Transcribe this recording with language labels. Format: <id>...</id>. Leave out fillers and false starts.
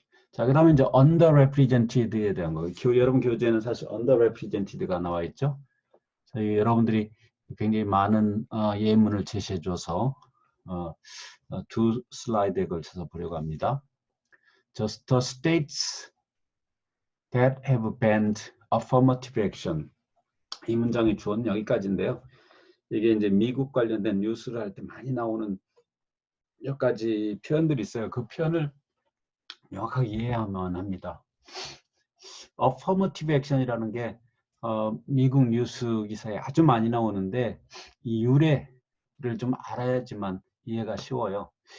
<ko>자, 그 다음에 이제 underrepresented에 대한 거. 여러분 교재에는 사실 underrepresented가 나와 있죠. 여러분들이 굉장히 많은 예문을 제시해줘서 두 슬라이드에 걸쳐서 보려고 합니다.</ko> <en>Just the states that have banned affirmative action.</en> <ko>이 문장의 주어는 여기까지인데요. 이게 이제 미국 관련된 뉴스를 할 때 많이 나오는 몇 가지 표현들이 있어요. 그 표현을 명확하게 이해하면 합니다. affirmative action이라는 게 미국 뉴스 기사에 아주 많이 나오는데 이 유래를 좀 알아야지만 이해가 쉬워요.</ko>